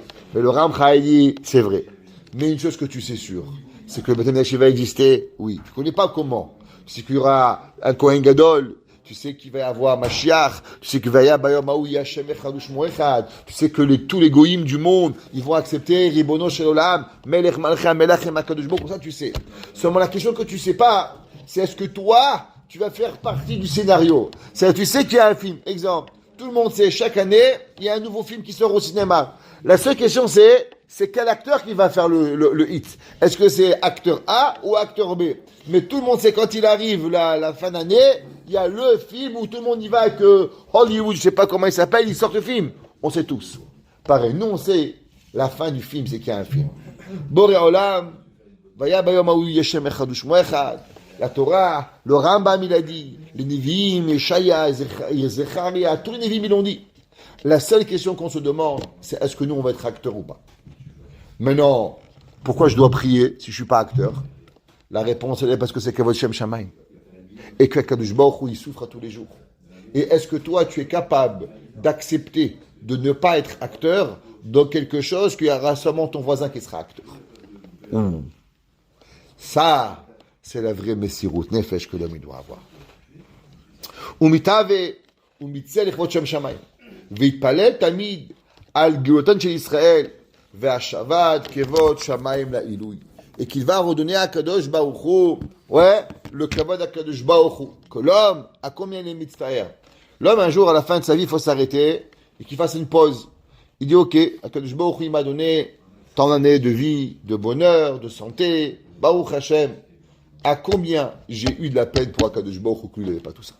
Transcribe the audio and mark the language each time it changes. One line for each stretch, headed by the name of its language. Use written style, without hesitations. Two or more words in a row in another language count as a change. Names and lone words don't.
French: Mais le Ramchal dit, c'est vrai. Mais une chose que tu sais sûr, c'est que le
Hebrew: בית המקדש
French: va exister, oui. Tu ne connais pas comment. Tu sais qu'il y aura un
Hebrew: כהן גדול.
French: Tu sais qu'il va y avoir Mashiach, tu sais qu'il va y avoir
Hebrew: ביום השם אחד ושמו אחד,
French: tu sais que tous les goïms du monde, ils vont accepter
Hebrew: ריבונו של עולם, מלך מלכי המלכים הקדוש ברוך הוא,
French: comme ça tu sais. Seulement la question que tu sais pas, c'est est-ce que toi, tu vas faire partie du scénario? C'est-à-dire, tu sais qu'il y a un film, exemple, tout le monde sait, chaque année, il y a un nouveau film qui sort au cinéma. La seule question, c'est quel acteur qui va faire le hit. Est-ce que c'est acteur A ou acteur B? Mais tout le monde sait quand il arrive la fin d'année, il y a le film où tout le monde y va avec Hollywood, je sais pas comment il s'appelle, il sort le film. On sait tous. Pareil, nous on sait la fin du film, c'est qu'il y a un film.
Hebrew: בורא עולם, והיה ביום ההוא יהיה השם אחד ושמו אחד,
French: la Torah, le Rambam il a dit, les Nevi'im, Yeshaya, Zecharia, tous les Nevi'im ils l'ont dit. La seule question qu'on se demande, c'est est-ce que nous on va être acteur ou pas? Maintenant, pourquoi je dois prier si je suis pas acteur? La réponse elle est parce que c'est
Hebrew: כבוד שם שמים.
French: Et que
Hebrew: קדוש ברוך הוא,
French: il souffre à tous les jours. Et est-ce que toi, tu es capable d'accepter de ne pas être acteur dans quelque chose qu'il y aura seulement ton voisin qui sera acteur? Ça, c'est la vraie
Hebrew: מסירות נפש
French: que l'homme il doit avoir.
Hebrew: ומתאווה, ומצטער על כבוד שם שמים. ויתפלל תמיד על גאולתן של ישראל והשבת כבוד שמים לעילוי.
French: Et qu'il va redonner à
Hebrew: קדוש ברוך הוא,
French: le kavod à
Hebrew: קדוש ברוך הוא,
French: que l'homme a combien de mitzvahs. L'homme, un jour, à la fin de sa vie, il faut s'arrêter et qu'il fasse une pause. Il dit, ok,
Hebrew: קדוש ברוך הוא,
French: il m'a donné tant d'années de vie, de bonheur, de santé,
Hebrew: ברוך השם.
French: À combien j'ai eu de la peine pour
Hebrew: קדוש ברוך הוא
French: qu'il n'avait pas tout ça?